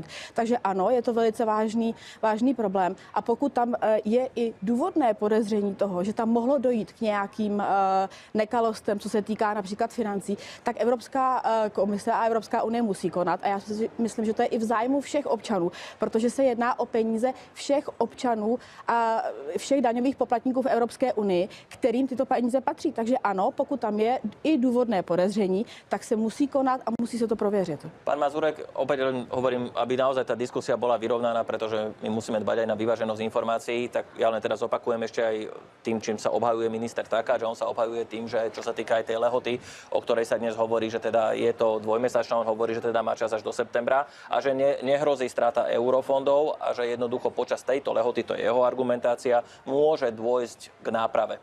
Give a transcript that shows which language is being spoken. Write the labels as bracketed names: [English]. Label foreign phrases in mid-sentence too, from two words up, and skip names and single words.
[Czech] Takže ano, je to velice vážný problém. A pokud tam je i důvodné podezření toho, že tam mohlo dojít k nějakým nekalostem, co se týká například financí, tak Evropská komise a Evropská unie musí konat. A já si myslím, že to je i v zájmu všech občanů, protože se jedná o peníze všech občanů a všech daňových poplatníků v Evropské unii, kterým tyto peníze patří. Takže ano, pokud tam je i důvodné podezření, tak se musí konat a musí se to prověřit. [Slovak] Pán Mazurek, opäť len hovorím, aby naozaj tá diskusia bola vyrovnaná, pretože my musíme dbať aj na vyváženosť informácií, tak ja len teraz opakujem ešte aj tým, čím sa obhajuje minister Takáč, že on sa obhajuje tým, že čo sa týka aj tej lehoty, o ktorej sa dnes hovorí, že teda je to dvojmesačná, on hovorí, že teda má čas až do septembra a že nehrozí strata eurofondov a že jednoducho počas tejto lehoty, to je jeho argumentácia, môže dôjsť k náprave.